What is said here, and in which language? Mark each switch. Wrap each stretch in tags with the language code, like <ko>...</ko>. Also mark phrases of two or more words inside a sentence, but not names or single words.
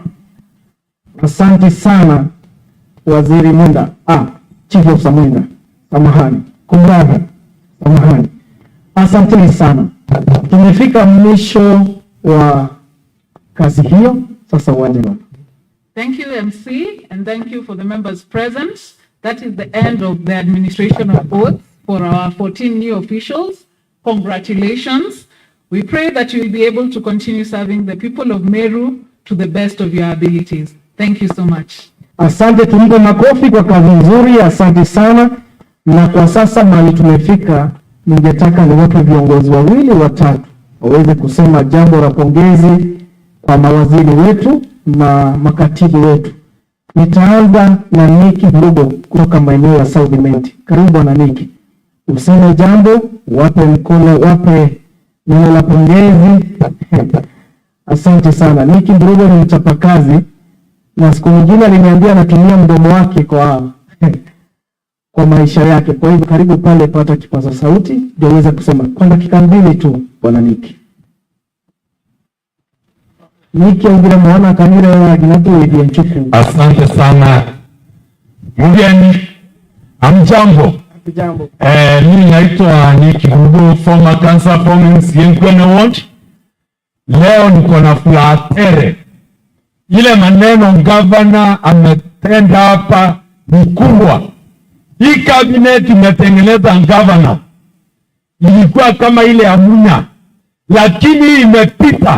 <sw>Asante sana Waziri Mwenda.</sw> <en>Chief of</en> <sw>Mwenda. Samahani. Kumradhi. Samahani. Asante sana. Tumefika mwisho wa kazi hiyo. Sasa uwanje bwana.</sw> <en>Thank you, MC, and thank you for the members present. That is the end of the administration of oaths for our 14 new officials. Congratulations. We pray that you will be able to continue serving the people of Meru to the best of your abilities. Thank you so much.</en> <sw>Asante, tumpe makofi kwa kazi nzuri. Asante sana. Na kwa sasa mahali tumefika, ningetaka niwape viongozi wawili watatu waweze kusema jambo la pongezi kwa mawaziri wetu na makatibu wetu. Nitaanza na Niki Mrugo kutoka maeneo ya South Menti. Karibu bwana Niki. Useme jambo, wape mkono, wape neno la pongezi. Asante sana. Niki Mrugo ni mchapakazi na siku nyingine aliniambia anatumia mdomo wake kwa maisha yake. Kwa hivyo karibu pale, pata kipaza sauti ndio uweze kusema kwa dakika 2 tu bwana Niki. Niki Kawira Mwangaza Kawira wa Ginatu Edia Nchuku. Asante sana. Mgeni, amjambo. Jambo. Mimi naitwa Niki Mrugo,</sw> <en>former councillor from Cecm ward.</en> <sw>Leo niko na furaha tele. Ile maneno governor ametenda hapa ni kubwa. Hii cabinet imetengeneza governor ilikuwa kama ile ya Munya, lakini imepita.</sw>